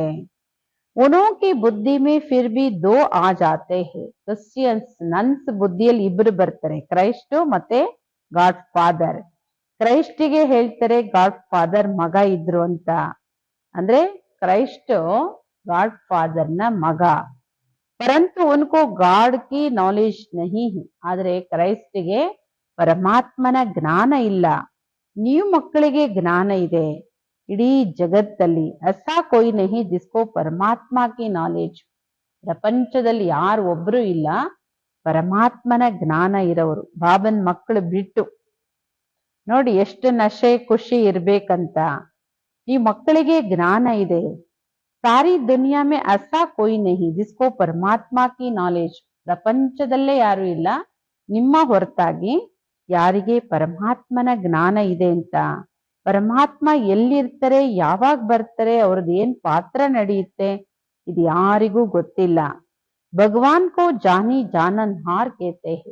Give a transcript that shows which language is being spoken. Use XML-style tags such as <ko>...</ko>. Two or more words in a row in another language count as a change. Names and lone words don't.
<hi>उनकी बुद्धि में फिर भी दो आ जाते हैं,</hi> <kn>ಕ್ರಿಶ್ಚಿಯನ್ಸ್ ನನ್ಸ್ ಬುದ್ಧಿಯಲ್ಲಿ ಇಬ್ರು ಬರ್ತಾರೆ, ಕ್ರೈಸ್ಟ್ ಮತ್ತೆ</kn> <en>God Father.</en> <kn>ಕ್ರೈಸ್ಟಿಗೆ ಹೇಳ್ತಾರೆ</kn> <en>God Father</en> <kn>ಮಗ ಇದ್ರು ಅಂತ. ಅಂದ್ರೆ ಕ್ರೈಸ್ಟ್ ಗಾಡ್ ಫಾದರ್ನ ಮಗ.</kn> <hi>परंतु उनको गॉड की नॉलेज नहीं है.</hi> <kn>ಆದ್ರೆ ಕ್ರೈಸ್ಟ್ಗೆ ಪರಮಾತ್ಮನ ಜ್ಞಾನ ಇಲ್ಲ. ನೀವು ಮಕ್ಕಳಿಗೆ ಜ್ಞಾನ ಇದೆ. ಇಡೀ ಜಗತ್ತಲ್ಲಿ</kn> <hi>ऐसा कोई नहीं जिसको परमात्मा की नॉलेज.</hi> <kn>ಪ್ರಪಂಚದಲ್ಲಿ ಯಾರು ಒಬ್ರು ಇಲ್ಲ ಪರಮಾತ್ಮನ ಜ್ಞಾನ ಇರೋರು. ಬಾಬನ್ ಮಕ್ಕಳು ಬಿಟ್ಟು ನೋಡಿ ಎಷ್ಟು ನಶೆ ಖುಷಿ ಇರ್ಬೇಕಂತ. ಈ ಮಕ್ಕಳಿಗೆ ಜ್ಞಾನ ಇದೆ.</kn> <hi>सारी दुनिया में ऐसा कोई नहीं जिसको परमात्मा की नॉलेज.</hi> <kn>ಪ್ರಪಂಚದಲ್ಲೇ ಯಾರು ಇಲ್ಲ ನಿಮ್ಮ ಹೊರತಾಗಿ ಯಾರಿಗೆ ಪರಮಾತ್ಮನ ಜ್ಞಾನ ಇದೆ ಅಂತ. ಪರಮಾತ್ಮ ಎಲ್ಲಿರ್ತಾರೆ, ಯಾವಾಗ ಬರ್ತಾರೆ, ಅವ್ರದ್ದು ಏನ್ ಪಾತ್ರ ನಡೆಯುತ್ತೆ, ಇದು ಯಾರಿಗೂ ಗೊತ್ತಿಲ್ಲ.</kn> <hi>भगवान को जानी जानन हार कहते हैं.</hi>